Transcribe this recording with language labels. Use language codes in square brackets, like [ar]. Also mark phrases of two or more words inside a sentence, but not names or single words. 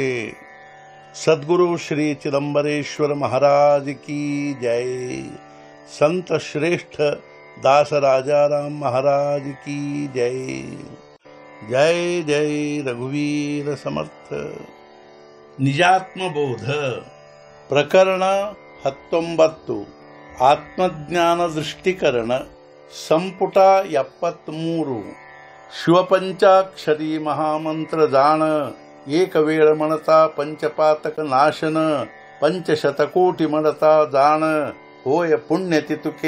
[hi] सद्गुरु श्री चिदंबरेश्वर महाराज की जय। संत श्रेष्ठ दास राजाराम महाराज की जय। [mr] जय जय रघुवीर समर्थ। निजात्मबोध प्रकरण 19 आत्मज्ञान दृष्टिकरण संपुट 73 शिवपंचाक्षरी महामंत्र जाण एकवेळ म्हणता पंचपातक नाशन पंचशतकोटि म्हणता जाण होय पुण्य तितुके.